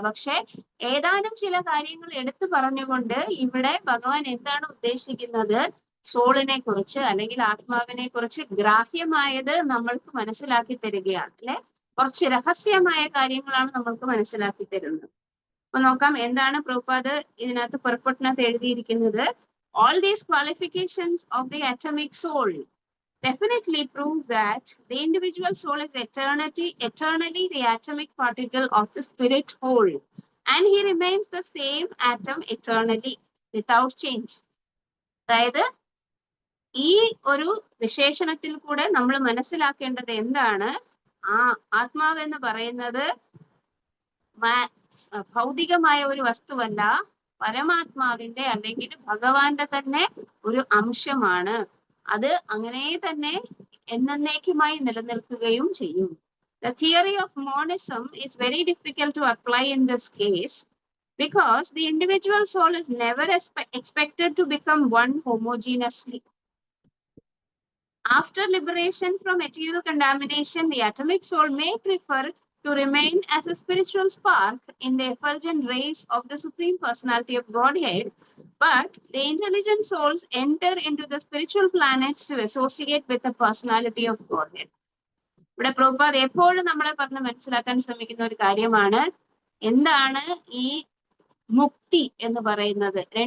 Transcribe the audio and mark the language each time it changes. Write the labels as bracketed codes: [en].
[ml] പക്ഷെ ഏതാനും ചില കാര്യങ്ങൾ എടുത്തു പറഞ്ഞുകൊണ്ട് ഇവിടെ ഭഗവാൻ എന്താണ് ഉദ്ദേശിക്കുന്നത്? സോളിനെ കുറിച്ച് അല്ലെങ്കിൽ ആത്മാവിനെ കുറിച്ച് ഗ്രാഹ്യമായത് നമ്മൾക്ക് മനസ്സിലാക്കി തരികയാണ്, അല്ലെ? കുറച്ച് രഹസ്യമായ കാര്യങ്ങളാണ് നമ്മൾക്ക് മനസ്സിലാക്കി തരുന്നത്. അപ്പൊ നോക്കാം എന്താണ് പ്രഭുപാദ് ഇതിനകത്ത് പുറപ്പെട്ടിനകത്ത് എഴുതിയിരിക്കുന്നത്. [en] All these qualifications of the atomic soul definitely prove that the individual soul is eternally the atomic particle of the spirit whole. and he remains the same atom eternally without change. [ml] അതായത് ഈ ഒരു വിശേഷണത്തിൽ കൂടെ നമ്മൾ മനസ്സിലാക്കേണ്ടത് എന്താണ്? ആത്മാവ് എന്ന് പറയുന്നത് ഭൗതികമായ ഒരു വസ്തുവല്ല, പരമാത്മാവിന്റെ അല്ലെങ്കിൽ ഭഗവാന്റെ തന്നെ ഒരു അംശമാണ്. അത് അങ്ങനെ തന്നെ എന്നേക്കുമായി നിലനിൽക്കുകയും ചെയ്യും. [en] The theory of monism is very difficult to apply in this case because the individual soul is never expected to become one homogeneously. After liberation from material contamination, the atomic soul may prefer to remain as a spiritual spark in the effulgent rays of the Supreme Personality of Godhead, but the intelligent souls enter into the spiritual planets to associate with the personality of Godhead. [ml] ഇവിടെ പ്രഭുപാദ് എപ്പോഴും നമ്മളെ പറഞ്ഞ് മനസ്സിലാക്കാൻ ശ്രമിക്കുന്ന ഒരു കാര്യമാണ്, എന്താണ് ഈ മുക്തി എന്ന് പറയുന്നത്.